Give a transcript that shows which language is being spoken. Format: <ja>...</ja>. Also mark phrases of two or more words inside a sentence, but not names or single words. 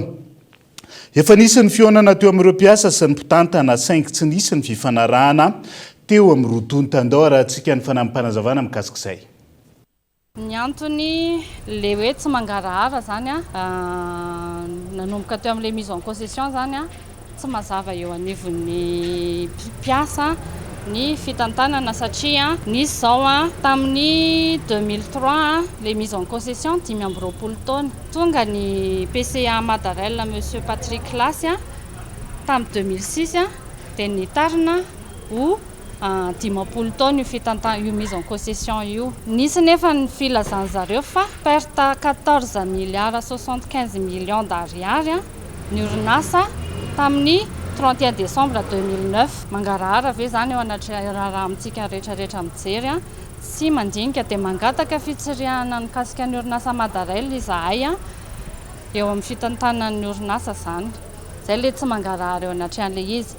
<mg>Efa nisy ny fionana teo amin'ireo mpiasa sy ny mpitantana saingy tsy nisy ny fifanarahana teo amin'ny rotony tandao raha antsika ny fanampanazavana mikasika izay. Ny antony le hoe tsy mangarahara zany nanomboka teo amin'ilay</mg> <fr>mise en concession</fr> <mg>zany tsy mazava eo anivon'ny mpiasa ny fitantanana satria nisy zao tamin'ny 2003</mg> <fr>les mises en concession</fr> <mg>10 taona tonga ny PCA Madarel monsieur Patrick Lasy tamin'ny 2006 dia nitarina ho 10 taona io fitantanana io</mg> <fr>mise en concession</fr> <mg>io. Nisy nefa ny filazan'zareo fa perte 14 milliards 75 millions d'ariary ny orinasa tamin'ny 31 décembre 2009 mangarahara ve zany eo anaty raha amintsika rehetrarehetra mijery sy mandinika dia mangataka fitsiriahana mikasika ny orinasa Madarel izahay eo amin'ny fitantanan'ny orinasa zany zay le tsy mangarahara eo anaty an'ilay izy.</mg>